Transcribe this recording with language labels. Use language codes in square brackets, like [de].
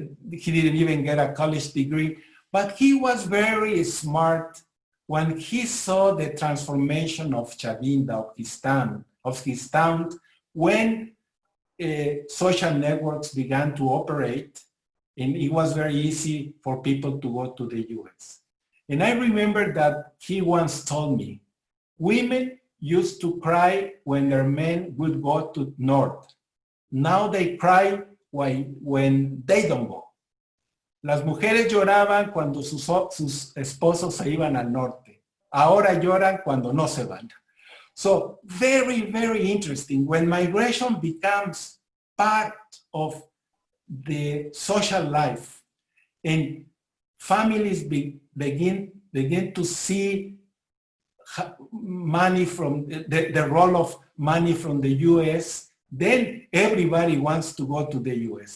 [en] he didn't even get a college degree, but he was very smart when he saw the transformation of Chavinda, of his town, when social networks began to operate, and it was very easy for people to go to the US. And I remember that he once told me, women used to cry when their men would go to North. Now they cry when they don't go. [es] Las mujeres lloraban cuando sus esposos se iban al norte. Ahora lloran cuando no se van. [en] So very, very interesting. When migration becomes part of the social life and families begin to see money from the role of money from the US, then everybody wants to go to the US.